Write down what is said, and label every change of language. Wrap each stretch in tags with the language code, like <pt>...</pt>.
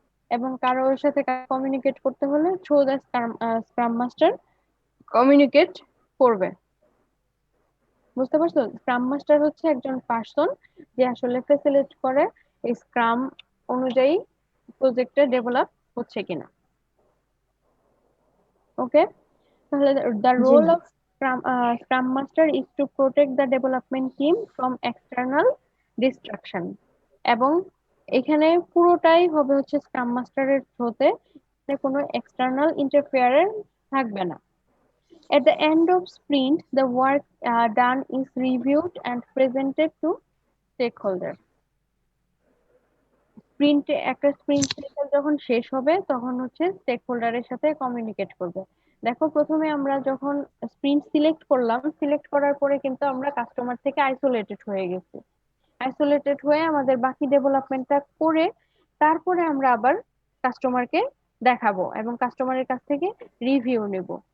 <bn>এবং কারোর সাথে কমিউনিকেট করতে হলে</bn> <en>through the scrum master</en> <bn>communicate করবে। বুঝতে পারছো, স্ক্রাম মাস্টার হচ্ছে একজন পার্সন যে আসলে ফেসিলিটেট করে এই স্ক্রাম অনুযায়ী প্রজেক্টটা ডেভেলপ হচ্ছে কিনা। ওকে, তাহলে the G</bn> <en>role</en> <bn>ma'am.</bn> <en>of Scrum Master is to protect the development team from external distraction।</en> <bn>এবং এখানে পুরোটাই হবে হচ্ছে স্ক্রাম মাস্টারের থ্রুতে, কোনো এক্সটার্নাল ইন্টারফেয়ারেন্স থাকবে না।</bn> <en>At the end of sprint, the work done is reviewed and presented to stakeholders।</en> <bn>একটা স্প্রিন্ট সাইকেল যখন শেষ হবে তখন হচ্ছে স্টেক হোল্ডারের সাথে কমিউনিকেট করবে। দেখো, প্রথমে আমরা যখন স্প্রিন্ট সিলেক্ট করলাম, সিলেক্ট করার পরে কিন্তু আমরা কাস্টমার থেকে আইসোলেটেড হয়ে গেছি। আইসোলেটেড হয়ে আমাদের বাকি ডেভেলপমেন্টটা করে তারপরে আমরা আবার কাস্টমারকে দেখাবো এবং কাস্টমারের কাছ থেকে রিভিউ নেব।</bn>